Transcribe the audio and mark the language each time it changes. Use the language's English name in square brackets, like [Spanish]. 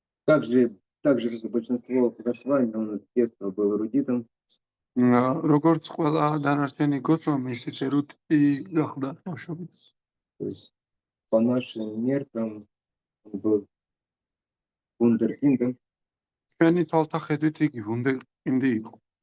[Russian] Также как большинство Госвами, он с детства был эрудитом. [Georgian] როგორც ყველა დანარჩენი გოსვამი, ისიც ერუდიტი გახდა ბავშვობით. [Russian] То есть по нашим меркам он был вундеркиндом, [Georgian] ჩვენი თვალთა ხედვით იგი ვუნდერკინდი იყო.